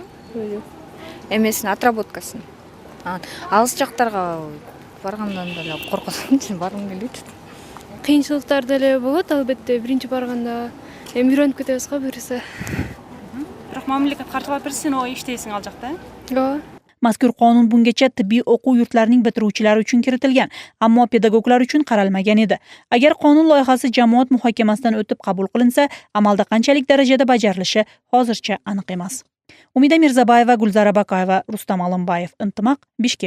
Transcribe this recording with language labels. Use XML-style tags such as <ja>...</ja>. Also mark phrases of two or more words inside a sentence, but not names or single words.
<ky>Эмесин отработкасын. Алыс жактарга баргандан деле коркосом, баргым келет. Кыйынчылыктар деле болот, албетте, биринчи барганда үйрөнүп кетебиз го буюрса. Бирок мамлекет каржылап берсе, о иштейсиң ал жакта. Ооба.</ky> <uz>Mazkur qonun bungacha tibbiy o'quv yurtlarining bitiruvchilari uchun kiritilgan, ammo pedagoglar uchun qaralmagan edi. Agar qonun loyihasi jamoat muhokamasidan o'tib qabul qilinsa, amalda qanchalik darajada bajarilishi hozircha aniq emas. Umida Mirzabayeva, Gulzara Baqayeva, Rustam Alimbayev, Intimaq, Bishkek.</uz>